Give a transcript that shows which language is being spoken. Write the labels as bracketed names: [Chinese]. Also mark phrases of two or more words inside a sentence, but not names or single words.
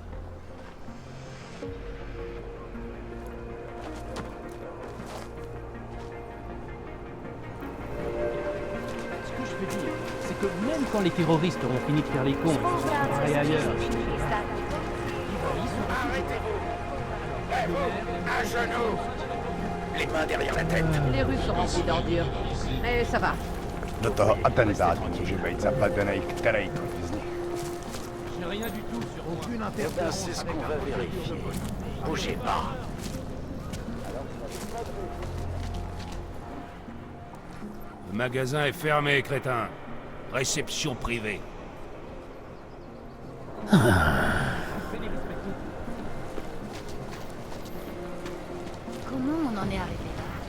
[French] C'est que même quand les terroristes auront fini de faire les cons, ils se barrés ailleurs. À genoux! Les mains derrière la tête! Les rues sont remplies d'ordures. Mais ça va. [Czech] Do toho atentátu může být zapadený který z nich. [French] J'ai rien du tout sur aucune interférence. C'est ce qu'on va vérifier. Bougez pas. Le magasin est fermé, crétin. Réception privée. Comment on en est arrivé là?